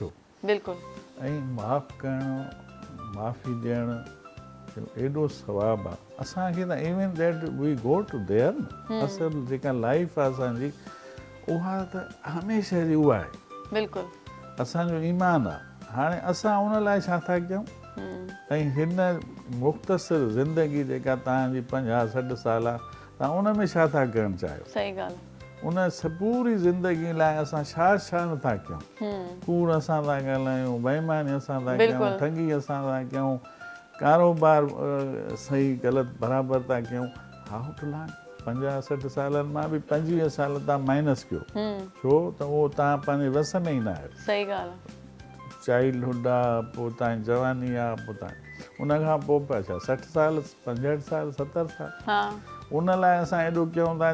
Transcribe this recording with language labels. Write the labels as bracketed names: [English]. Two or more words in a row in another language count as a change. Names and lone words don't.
[Sindhi] बिल्कुलु, ऐं माफ़ु करणु, माफ़ी ॾियणु एॾो सवाबु आहे असांखे त। [English] even that we go to there [Sindhi] न, असुलु जेका लाइफ आहे असांजी उहा त हमेशह जी उहा आहे, बिल्कुलु असांजो ईमान आहे। हाणे असां उन लाइ छा था कयूं, ऐं हिन मुख़्तसिर ज़िंदगी जेका तव्हांजी 50-60 साल आहे, तव्हां उन में छा था करणु चाहियो? सही ॻाल्हि, उन पूरी ज़िंदगी लाइ असां छा नथा कयूं? कूड़ असां था ॻाल्हायूं, बेईमानी असां था कयूं, ठगी असां था कयूं, कारोबार सही ग़लति बराबरि था कयूं। [English] how to learn? [Sindhi] 50-60 सालनि मां बि 25 साल तव्हां माइनस कयो, छो त उहो तव्हां पंहिंजे वस में ई न आहियो। सही ॻाल्हि आहे, चाइल्डहुड आहे, पोइ तव्हांजी जवानी आहे, पोइ तव्हां उन खां पोइ पिया छा 60 साल, 65 साल, 70 साल, उन लाइ असां एॾो कयूं था।